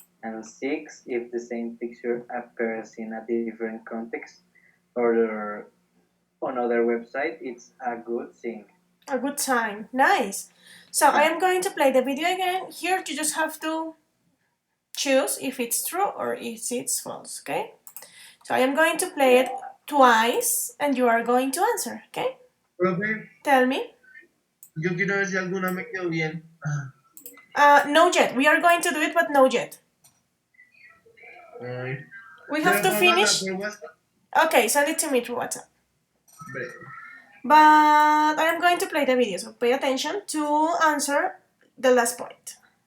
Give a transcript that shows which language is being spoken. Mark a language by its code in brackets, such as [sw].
[en] And 6, if the same picture appears in a different context or on other website, it's a good thing. A good sign. Nice. So I am going to play the video again. Here you just have to choose if it's true or if it's false, okay? So I am going to play it twice and you are going to answer, okay? [es] Profe, [en] Tell me. [es] yo quiero ver si alguna me quedó bien. [en] No yet. We are going to do it, but no yet. Ay. We have to finish. Okay, send it to me through WhatsApp. But I am going to play the video, so pay attention to answer the last point.